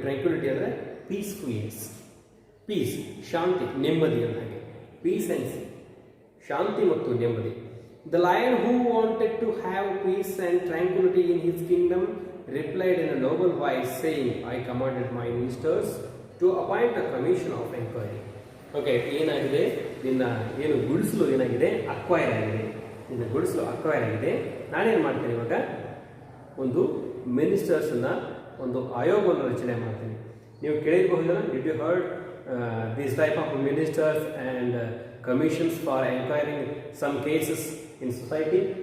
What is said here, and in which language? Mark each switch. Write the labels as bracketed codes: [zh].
[kn] ಟ್ರ್ಯಾಂಕ್ಯುಲಿಟಿ ಅಂದರೆ peacefulness, piece ಶಾಂತಿ, ನೆಮ್ಮದಿ ಅಂತ ಹಾಗೆ. ಪೀಸ್ ಅಂಡ್ ಶಾಂತಿ ಮತ್ತು ನೆಮ್ಮದಿ. [en] The lion who wanted to have peace and tranquility in his kingdom replied in a noble voice, saying, "I commanded my ministers to appoint a commission of inquiry." [kn] Okay, ಏನಾಗಿದೆ ನಿನ್ನ ಏನು ಗುಡಿಸಲು ಏನಾಗಿದೆ ಅಕ್ವೈರ್ ಆಗಿದೆ. ನಿನ್ನ ಗುಡಿಸಲು ಅಕ್ವೈರ್ ಆಗಿದೆ. ನಾನೇನು ಮಾಡ್ತೀನಿ ಇವಾಗ ಒಂದು ಮಿನಿಸ್ಟರ್ಸನ್ನ ಒಂದು ಆಯೋಗವನ್ನು ರಚನೆ ಮಾಡ್ತೀನಿ. ನೀವು ಕೇಳಿರಬಹುದಲ್ಲ, [en] Did you heard this type of ministers and commissions for enquiring some cases in society.